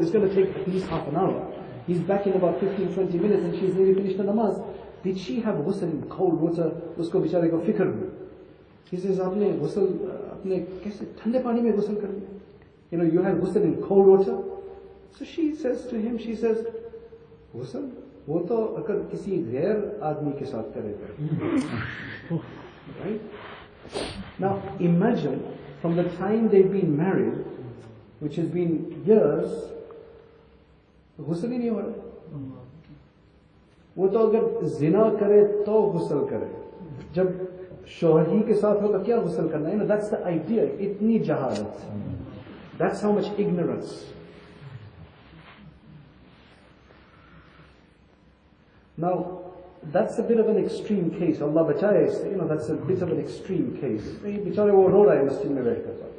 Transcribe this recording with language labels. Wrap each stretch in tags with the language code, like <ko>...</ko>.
<en>It's going to take at least half an hour. He's back in about 15-20 minutes and she's nearly finished the namaz. Did she have ghusl in cold water?</en> <hi>Usko bichare ko fikr hui.</hi> <en>He says,</en> <hi>aapne ghusl, aapne kaise thande pani mein ghusl kar liya?</hi> <en>You had ghusl in cold water. So she says to him, ghusl?</en> <hi>वो तो अगर किसी गैर आदमी के साथ करेगा.</hi> <en>Right? Now imagine, from the time they've been married, which has been years, ghusl</en> <hi>ही नहीं हो रहा. वो तो अगर जिना करे तो ghusl करे. जब शौहर ही के साथ होगा क्या ghusl करना है?</hi> <en>That's the idea.</en> <hi>इतनी जहालत.</hi> <en>That's how much ignorance. Now, that's a bit of an extreme case.</en> <hi>Allah bachaye,</hi> <en>that's a bit of an extreme case.</en> <hi>Bichare wo ro raha hai masjid mein baith kar.</hi>